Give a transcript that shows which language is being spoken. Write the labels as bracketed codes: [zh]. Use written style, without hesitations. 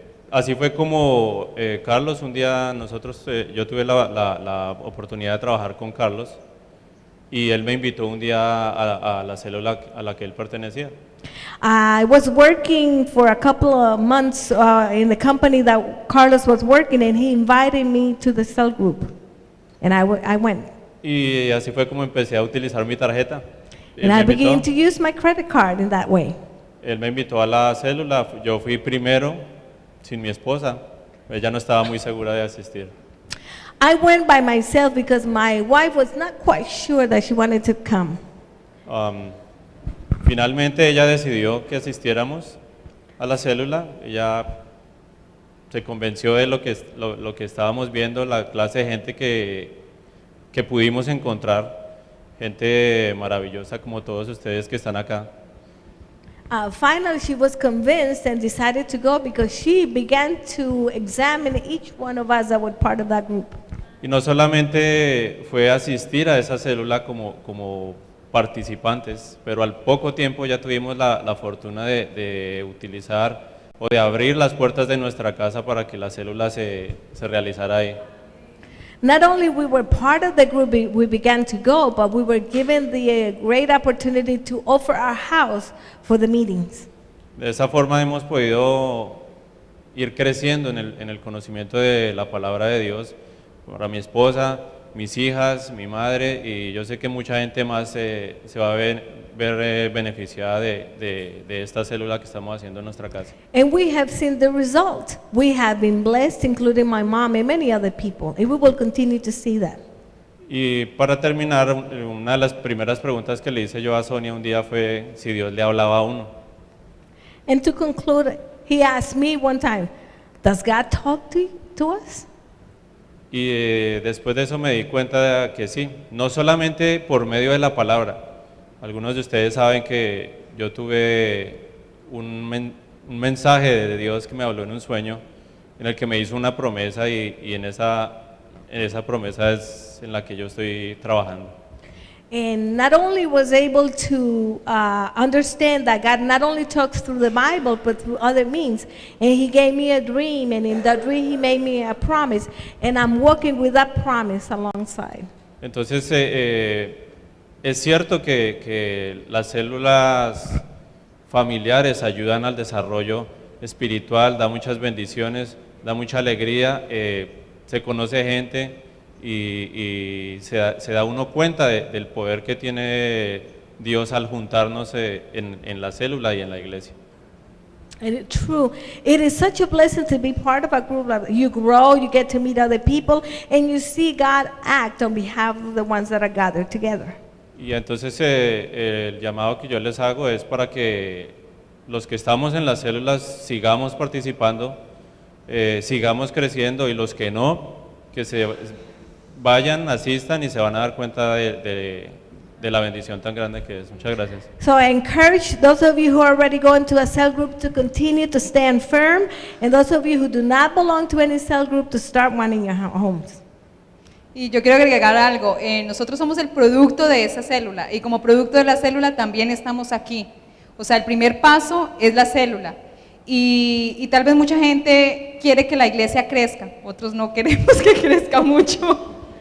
[es] Así fue como Carlos, un día yo tuve la oportunidad de trabajar con Carlos y él me invitó un día a la célula a la que él pertenecía. [en] I was working for a couple of months in the company that Carlos was working, and he invited me to the cell group, and I went. [es] Y así fue como empecé a utilizar mi tarjeta. Él [en] And [es] me [en] I began [es] invitó. [en] to use my credit card in that way. [es] Él me invitó a la célula, yo fui primero sin mi esposa, ella no estaba muy segura de asistir. [en] I went by myself because my wife was not quite sure that she wanted to come. [es] Finalmente ella decidió que asistiéramos a la célula, ella se convenció de lo que estábamos viendo, la clase de gente que pudimos encontrar, gente maravillosa como todos ustedes que están acá. [en] Finally, she was convinced and decided to go because she began to examine each one of us that were part of that group. [es] Y no solamente fue asistir a esa célula como participantes, pero al poco tiempo ya tuvimos la fortuna de utilizar o de abrir las puertas de nuestra casa para que la célula se realizara ahí. [en] Not only we were part of the group, we began to go, but we were given the great opportunity to offer our house for the meetings. [es] De esa forma hemos podido ir creciendo en el conocimiento de la palabra de Dios para mi esposa, mis hijas, mi madre, y yo sé que mucha gente más se va a ver beneficiada de esta célula que estamos haciendo en nuestra casa. [en] And we have seen the result. We have been blessed, including my mom and many other people, and we will continue to see that. [es] Y para terminar, una de las primeras preguntas que le hice yo a Sonia un día fue si Dios le hablaba a uno. [en] And to conclude, he asked me one time, does God talk to us? [es] Y después de eso me di cuenta de que sí, no solamente por medio de la palabra. Algunos de ustedes saben que yo tuve un mensaje de Dios que me habló en un sueño, en el que me hizo una promesa y en esa promesa es en la que yo estoy trabajando. [en] And not only was able to understand that God not only talks through the Bible, but through other means. And he gave me a dream, and in that dream he made me a promise, and I'm working with that promise alongside. [es] Entonces, es cierto que las células familiares ayudan al desarrollo espiritual, da muchas bendiciones, da mucha alegría, se conoce gente y se da uno cuenta del poder que tiene Dios al juntarnos en la célula y en la iglesia. [en] And it's true. It is such a blessing to be part of a group. You grow, you get to meet other people, and you see God act on behalf of the ones that are gathered together. [es] Y entonces el llamado que yo les hago es para que los que estamos en las células sigamos participando, sigamos creciendo, y los que no, que se vayan, asistan y se van a dar cuenta de la bendición tan grande que es. Muchas gracias. [en] So I encourage those of you who are already going to a cell group to continue to stand firm, and those of you who do not belong to any cell group to start one in your homes. [es] Y yo quiero agregar algo, nosotros somos el producto de esa célula, y como producto de la célula también estamos aquí. O sea, el primer paso es la célula, y tal vez mucha gente quiere que la iglesia crezca, otros no queremos que crezca mucho.